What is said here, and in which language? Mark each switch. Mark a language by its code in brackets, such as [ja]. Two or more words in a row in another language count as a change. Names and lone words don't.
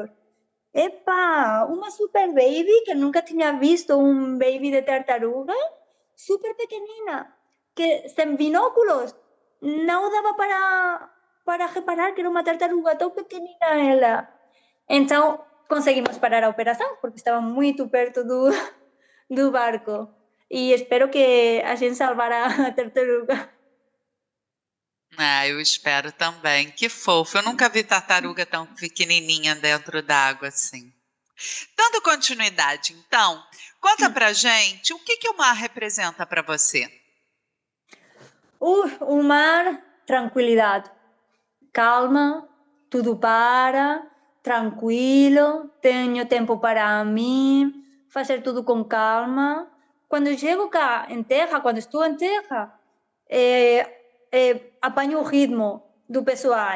[gl] Epa, unha super baby que nunca tiña visto un baby de tartaruga, super pequenina, que sen binóculos non daba para reparar que era unha tartaruga tão pequenina ela. Entón, conseguimos parar a operación, porque estaba moito perto do barco. E espero que a xente salvara a tartaruga. [pt] Eu espero também. Que fofo. Eu nunca vi tartaruga tão pequenininha dentro d'água assim. Dando continuidade, então, conta pra gente o que o mar representa para você. O mar, tranquilidade, calma, tudo para, tranquilo, [gl] teño tempo para min, facer tudo con calma, [pt] quando chego cá em terra, quando estou em terra, apanho o ritmo do pessoal.